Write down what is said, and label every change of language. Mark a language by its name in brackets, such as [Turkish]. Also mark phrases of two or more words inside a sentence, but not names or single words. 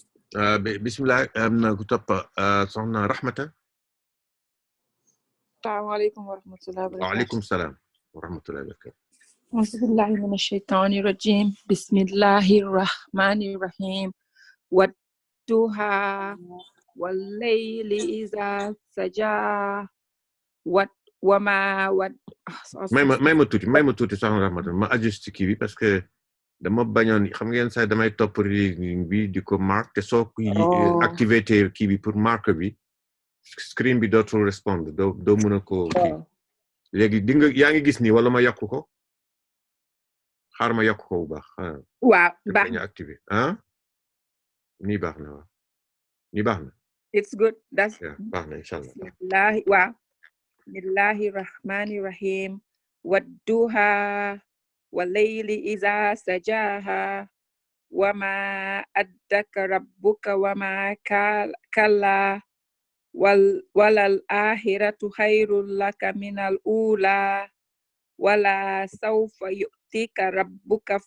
[Wolof] bismillah am na ku topp soxna Rahmata. [Arabic] السلام عليكم ورحمة الله وبركاته. وعليكم السلام ورحمة الله وبركاته. أعوذ بالله من الشيطان الرجيم بسم الله الرحمن الرحيم. والضحى والليل إذا سجى وما [Wolof] may ma tuuti soxna Rahmata ma ajuste kii bi [French] parce que [Wolof] dama bañoon xam ngeen sax damay topp reading bi di ko marque te soo activité kii bi pour marque bi screen bi dootul répondre doo mën a ko kii léegi di nga yaa ngi gis nii wala ma yokk ko xaar ma yokk ko bu baax. waaw baax na activé nii baax na waaw nii baax na. [English] it's good that's [Wolof] baax na inshallah. [Arabic] بسم الله الرحمن الرحيم. والضحى والليل إذا سجى ما ودعك ربك وما كلا وللآخرة خير لك من الأولى ولا سوف يعطيك ربك